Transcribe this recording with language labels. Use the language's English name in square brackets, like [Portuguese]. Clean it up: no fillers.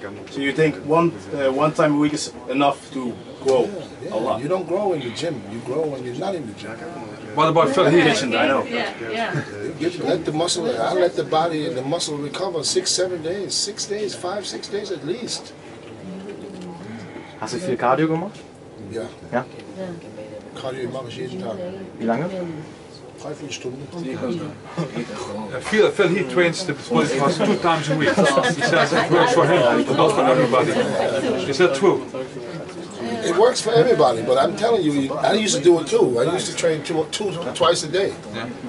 [English] So you think one time a week is enough to grow a lot? You don't grow in the gym. You grow when you're not in the gym. What about Phil Heath? I know. Let the muscle. I let the body and the muscle recover 6-7 days, 6 days, 5-6 days at least. [German] Hast du viel Cardio gemacht? Ja. Ja? Cardio mache ich jeden Tag. Wie lange? 3-4 Stunden. [English] Phil Heath trains the body parts 2 times a week. He says it works for him, but not for everybody. Is that true? It works for everybody, but I'm telling you, I used to do it too. I used to train twice a day. Yeah.